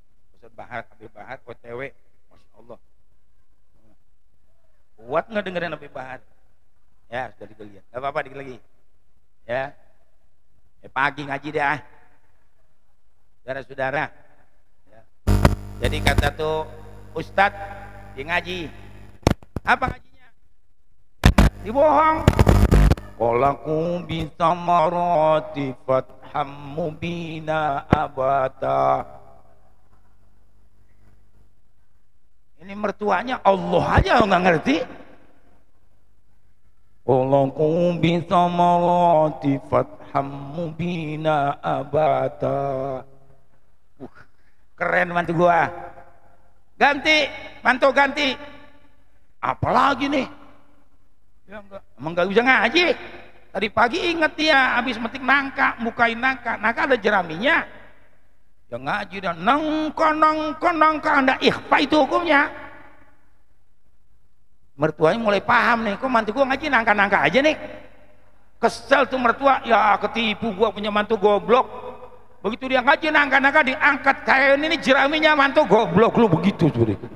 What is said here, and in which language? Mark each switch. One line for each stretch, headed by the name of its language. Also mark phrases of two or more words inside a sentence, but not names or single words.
Indonesian: Ustaz Bahar, Habib Bahar, OTW,
Arabic: Masya Allah.
Indonesian: Kuat nggak dengerin Habib Bahar? Ya, sudah dilihat. Gak apa-apa, dikit lagi. Ya, pagi ngaji dah, saudara-saudara. Ya. Jadi kata tuh ustadz di ngaji, apa ngajinya? Dibohong. Qolaku bitamarati fatham mubina abata. Ini mertuanya Allah aja nggak ngerti. Qolaku bitamarati fatham mubina abata. Keren mantu gua. Ganti, mantu ganti. Apalagi nih? Ya enggak, emang enggak bisa ngaji. Tadi pagi inget dia habis metik nangka, mukain nangka. Nangka ada jeraminya. Ya ngaji dan nangka Anda ikhfa itu hukumnya. Mertuanya mulai paham nih, kok mantu gua ngaji nangka-nangka aja nih. Kesel tuh mertua, ya ketipu gua punya mantu goblok. Begitu dia ngaji nangka-nangka diangkat kayak ini jeraminya mantu goblok lu begitu tuh.